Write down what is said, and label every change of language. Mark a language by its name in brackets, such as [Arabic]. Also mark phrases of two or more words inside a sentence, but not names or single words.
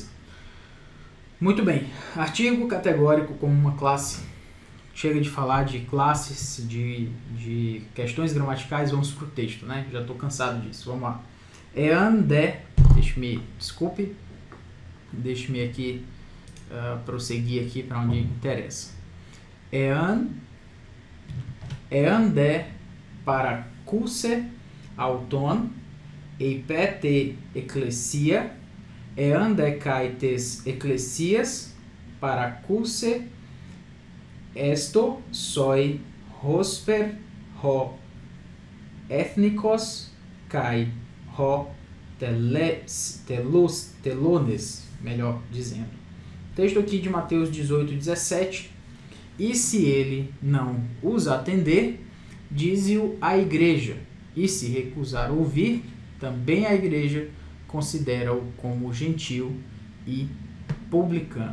[Portuguese] Muito bem, artigo categórico como uma classe. Chega de falar de classes, de questões gramaticais, vamos para o texto, né? Já estou cansado disso, vamos lá. Deixe-me aqui prosseguir aqui para onde interessa. [Greek] ἐὰν δὲ παρακούσῃ αὐτῶν, εἰπὲ τῇ ἐκκλησίᾳ, ἐὰν δὲ καὶ τῆς ἐκκλησίας παρακούσῃ ἔστω σοι ὥσπερ ὁ ἐθνικὸς καί, ὁ, τελώνης, [Portuguese] melhor dizendo. Texto aqui de Mateus 18, 17. E se ele não os atender, dize-o à igreja, e se recusar ouvir, também a igreja considera-o como gentil e publicano.